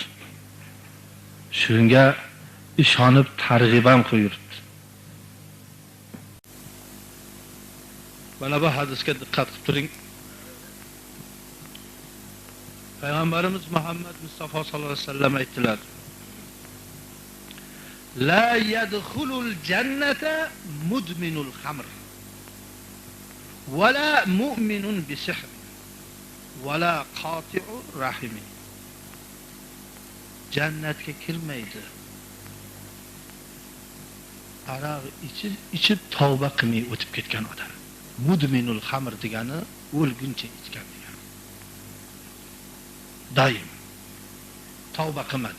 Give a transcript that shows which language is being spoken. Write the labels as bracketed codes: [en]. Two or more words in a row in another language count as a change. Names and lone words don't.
[uz] Shunga ishonib targ'ib ham qo'yibdi. Mana bu hadisga diqqat qilib turing. Payg'ambarimiz Muhammad Mustafa [ar] صلى الله عليه وسلم [uz] aytdilar: [ar] "لا يدخل الجنة مدمن خمر ولا مؤمن بسحر ولا قاطع رحم." [uz] Jannatga kirmaydi. Aroq ichib tavba qilmay o'tib ketgan odam. [ar] مدمن الخمر [uz] degani o'lguncha ichgan degani. Doim tavba qilmadi.